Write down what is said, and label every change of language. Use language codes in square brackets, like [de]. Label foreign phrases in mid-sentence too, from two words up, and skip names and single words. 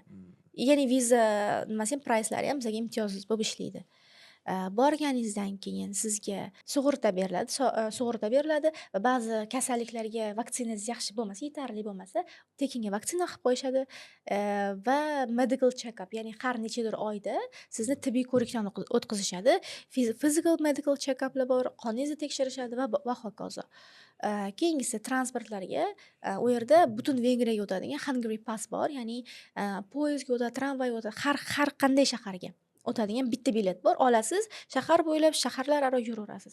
[uz] Ya'ni viza nimasi ham pricelari ham bizga imtiyozsiz bo'lib ishlaydi. Borganingizdan keyin sizga sug'urta beriladi va ba'zi kasalliklarga vaksinangiz yaxshi bo'lmasa, yetarli bo'lmasa, tekinga vaksina qilib qo'yishadi va [en] medical check-up, [uz] ya'ni har nechadir oyda sizni tibbiy ko'rikdan o'tkazishadi. [en] Physical medical check-uplar [uz] bor, qoningizni tekshirishadi va hokazo. Keyingisi transportlarga, u yerda butun Vengriyaga o'tadigan Hungary Pass bor, ya'ni poyezdga o'tadi, tramvayga o'tadi, har qanday shaharga o'tadigan bitta bilet bor, olasiz, shahar bo'ylab shaharlararo yuraverasiz.